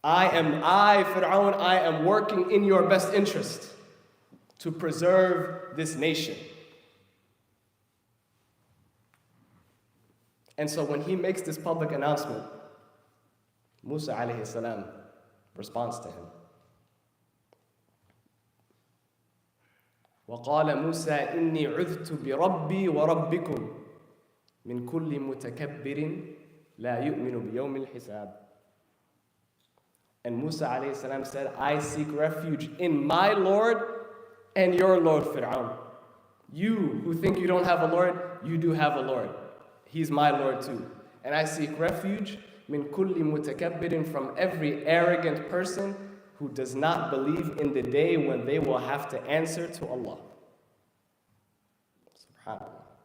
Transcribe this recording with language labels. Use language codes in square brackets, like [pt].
[en] Fir'aun, I am working in your best interest to preserve this nation. And so when he makes this public announcement, Musa alayhi salam responds to him. [ar] وقال موسى إني عذت بربي وربكم من كل متكبر لا يؤمن بيوم الحساب. [en] And Musa alayhi salam said, I seek refuge in my Lord and your Lord, Fir'aun. You who think you don't have a Lord, you do have a Lord. He's my Lord too. And I seek refuge [ar] min kulli mutakabbirin, [en] from every arrogant person who does not believe in the day when they will have to answer to Allah. SubhanAllah.